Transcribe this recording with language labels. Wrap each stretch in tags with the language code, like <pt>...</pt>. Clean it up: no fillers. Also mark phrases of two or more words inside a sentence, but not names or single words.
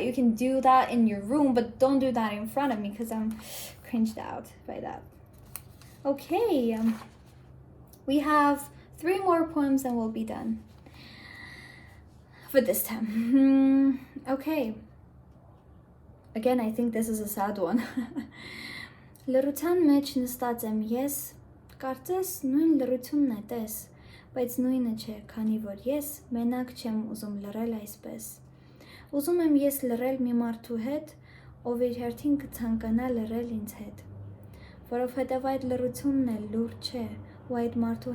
<en>You can do that in your room, but don't do that in front of me, because I'm cringed out by that. Okay, we have 3 more poems and we'll be done for this time. Okay, again, I think this is a sad one.</en> <hy>Լռության մեջ նստած եմ ես, կարծես նույն լռությունն է տես, բայց նույնը չէ, քանի որ ես մենակ չեմ ուզում լռել այսպես։ Ուզում եմ ես լռել մի մարդու հետ, ով իր հերթին կցանկանա լռել ինձ հետ, որովհետև այդ լռությունն էլ լուրջ չէ, ու այդ մարդու</hy>